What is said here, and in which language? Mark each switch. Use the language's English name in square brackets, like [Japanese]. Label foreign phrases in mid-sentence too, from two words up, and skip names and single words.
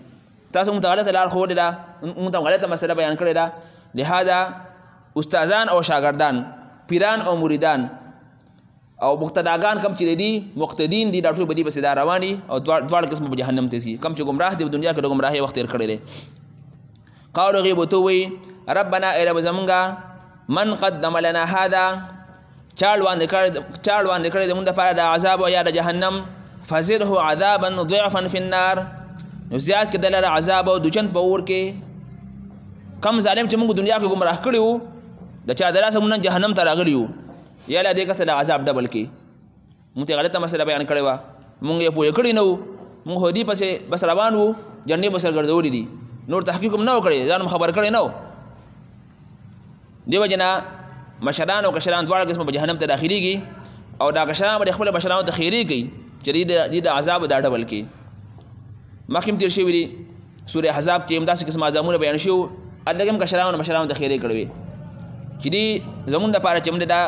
[Pashto] تاسو موږ ته غلطه لار ښودې ده موږ ته غلطه مسله بیان کړې ده لہذا استادان او شاګردان پیران او مریدان او مقتداګان کم چې دي مقتدین دي دا ټول به دي پسې دا روان دي او دواړه قسمه به جهنم ته ځي کم چې ګمراه دي په دنیا کې د ګمراهۍ وخت تېر کړی دی قالو هغې به ورته ووایي ربنا ای رب زمونږه [Arabic] من قدم لنا هذا [Pashto] چا وړاندې کړی د مونږ دپاره د عذاب یا د جهنم [Arabic] فزده عذابا ضعفا فی النار [Pashto] نو زیات کړه د لره عذاب او دوچن په اور کې کم ظالم چې موږ دنیا کې ګمراه کړي وو د چا د لاسه موږ جهنم ته راغلي یو یا له دې کسه د عذاب ډبل کې موږ ته غلطه مسله بیان کړې وه موږ یې پوه کړي نه وو موږ خو دې پسې بس روان وو جنډې به سره ګرځولي دي نور تحقیق هم نه و کړی ځان هم خبر کړی نه و دې وجې نه مشران او کشران دواړه قسم په جهنم ته داخليږي او دا کشران به خپل مشرانو ته خیری کوي چې د عذاب دا ډبل کې مخکې تیر شوی دی سوره احزاب کې همداسې قسم عذابونه بیان شو ادلګم کشران او مشرانو ته خیری کړوي چې دی زمونږ دپاره چې موږ